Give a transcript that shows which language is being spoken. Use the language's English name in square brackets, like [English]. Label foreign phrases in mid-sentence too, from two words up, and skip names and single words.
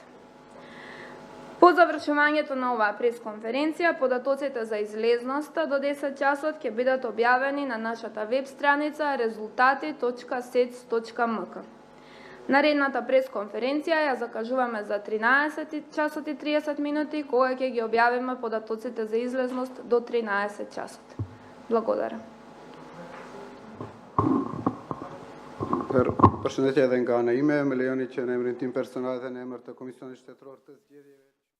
[Macedonian] По завршувањето на оваа пресконференција, податоците за излезноста до 10 часот ќе бидат објавени на нашата веб страница rezultati.sec.mk. Наредната пресконференција ја закажуваме за 13 часот и 30 минути, кога ќе ги објавиме податоците за излезност до 13 часот. Благодарам. [Albanian] Përshëndetje edhe nga ana ime, me lejoni që në emrin tim personal dhe në emër të Komisionit Shtetëror të Zgjedhjeve